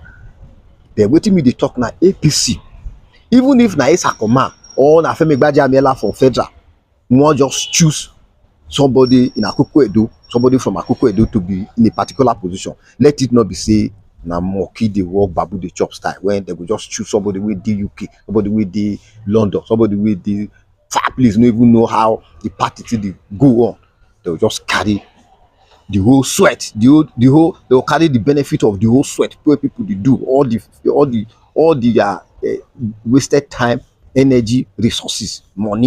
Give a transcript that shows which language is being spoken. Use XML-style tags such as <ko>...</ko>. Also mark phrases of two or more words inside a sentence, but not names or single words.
<pcm>Then wetin me dey talk na APC. Even if na Isakoma or na Femi Gbajabiamila from federal, we wan just choose somebody in Akoko Edo, somebody from Akoko Edo to be in a particular position. Let it not be say na monkey dey work, babu dey chop style, when they go just choose somebody with the UK, somebody with the London, somebody with the far place, no even know how the party till go on. They will just carry the whole sweat, the whole they will carry the benefit of the whole sweat where people they do all the wasted time, energy, resources, money.</pcm>